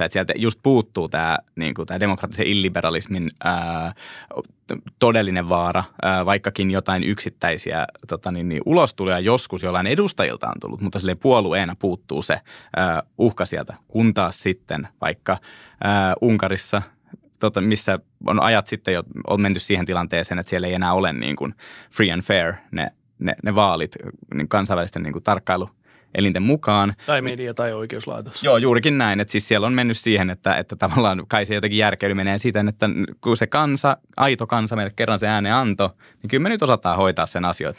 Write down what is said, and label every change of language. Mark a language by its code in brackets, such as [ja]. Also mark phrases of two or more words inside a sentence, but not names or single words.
[fi] Että sieltä just puuttuu tämä demokraattisen illiberalismin todellinen vaara, vaikkakin jotain yksittäisiä ulostuloja joskus jollain edustajilta on tullut, mutta silleen puolueena puuttuu se uhka sieltä. Kun taas sitten vaikka Unkarissa, missä on ajat sitten jo on menty siihen tilanteeseen, että siellä ei enää ole niin kuin [en] free and fair [fi] ne vaalit niin kansainvälisten niin kuin tarkkailuelinten mukaan. Tai media tai oikeuslaitos. Joo, juurikin näin. Että siis siellä on mennyt siihen, että tavallaan kai se jotenkin järkeily menee siten, että kun se aito kansa meille kerran se äänen anto, niin kyllä me nyt osataan hoitaa sen asioita.